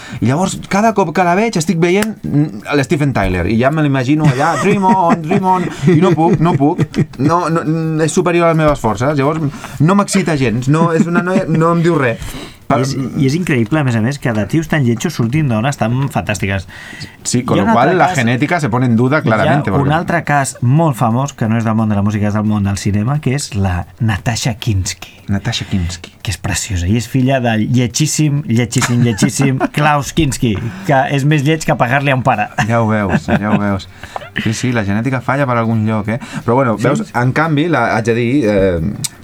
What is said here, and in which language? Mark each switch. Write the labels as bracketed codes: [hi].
[ca] I llavors, cada cop que la veig, estic veient l'Steven Tyler, i ja me l'imagino allà, Dream on, i no puc, no, és superior a les meves forces, llavors no m'excita gens, no, és una noia, no em diu res. I és increïble, a més, que de tios tan lletjos surtin dones tan fantàstiques. [es] Sí, con lo cual la genètica se pone en duda claramente. [ca] Hi ha un altre cas molt famós, que no és del món de la música, és del món del cinema, que és la Natasha Kinski. Que és preciosa, i és filla del lletjíssim Klaus Kinski, que és més lleig que pagar-li a un pare. Ja ho veus. Sí, la genètica falla per algun lloc, eh? Però bueno, sí, veus, en canvi, haig de dir...